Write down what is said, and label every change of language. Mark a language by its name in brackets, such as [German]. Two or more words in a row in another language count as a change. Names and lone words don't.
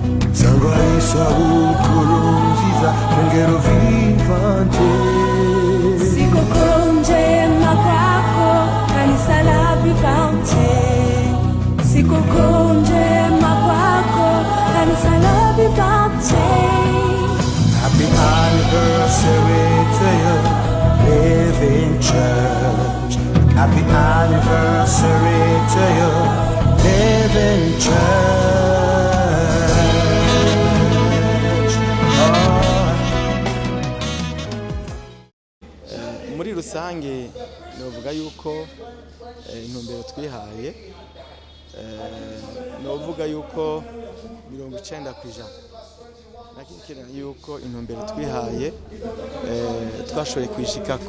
[Rundi] sangwa isabukuru nziza ishengero vivante. [Swahili] Sikukuu njema kwako kanisa la vivante. Sikukuu njema kwako kanisa la vivante. [English] Happy anniversary to you, living church. Happy anniversary to you, living church. [Rundi] Muri rusange novuga yuko intumbero twihaye novuga yuko 90% nakikira yuko intumbero twihaye twashoboye kwishikako.